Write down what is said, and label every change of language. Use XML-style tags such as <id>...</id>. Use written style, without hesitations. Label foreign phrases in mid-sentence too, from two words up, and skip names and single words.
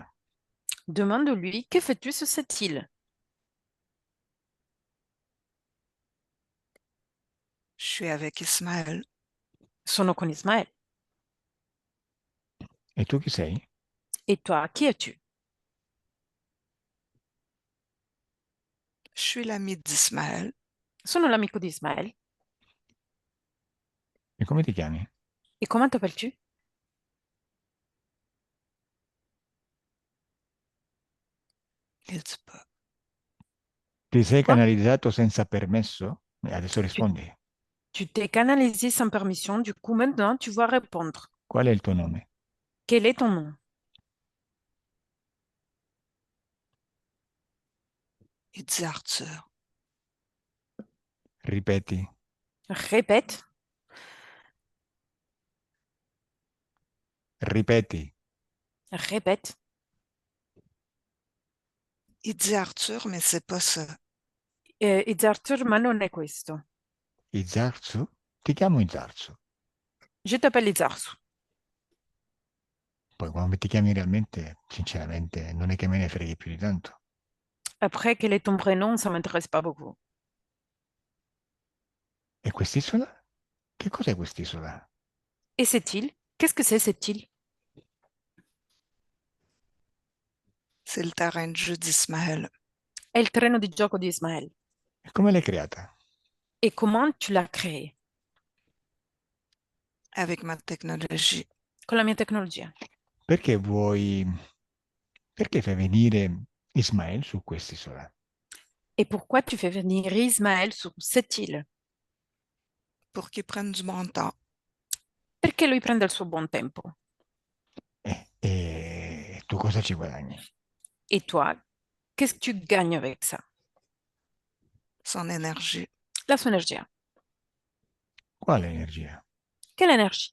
<fr>Demande-lui, que fais-tu sur cette île? je suis avec Ismaël.</fr> <it>Sono con Ismaël. E tu chi sei?</it> <fr>Et toi, qui es-tu? Je suis l'ami d'Ismaël.</fr> <it>Sono l'amico di Ismaël. E come ti chiami?</it> <fr>Et comment t'appelles-tu? Il dit pas.</fr> <it>Ti sei</it> <fr>Quoi?</fr> <it>canalizzato senza permesso? E adesso Tu rispondi.</it> <fr>tu t'es canalisé sans permission, du coup maintenant tu vas répondre.</fr> <it>Qual è il tuo nome?</it> <fr>Quel est ton nom? Il dit Arthur.</fr> <it>Ripeti.</it> <fr>Répète.</fr> <it>Ripeti.</it> <fr>Répète. Il dit Arthur, mais c'est pas ça.</fr> <it>Izartur, ma non è questo. Izarzu? Ti chiamo Izarzu.</it> <fr>Je t'appelle Izarsu.</fr> <it>Poi come ti chiami realmente, sinceramente, non è che me ne freghi più di tanto.</it> <fr>Après, quel est ton prénom? Ça m'intéresse pas beaucoup.</fr> <it>E quest'isola? Che cos'è quest'isola?</it> <fr>Et cette île? Qu'est-ce que c'est cette île? C'est le terrain de jeu d'Ismaël.</fr> <it>È il treno di gioco di Ismaël. E come l'hai creata?</it> <fr>Et comment tu l'as créé? Avec ma technologie.</fr> <it>Con la mia tecnologia. Perché vuoi... Perché fai venire Ismael su quest'isola?</it> <fr>Et pourquoi tu fais venir Ismaël sur cette île? Pour qu'il prenne du bon temps.</fr> <it>Perché lui prende il suo buon tempo. E tu cosa ci guadagni?</it> <fr>Et toi, qu'est-ce que tu gagnes avec ça? Son énergie.</fr> <it>La sua energia. Quale energia?</it> <fr>Quelle énergie?</fr>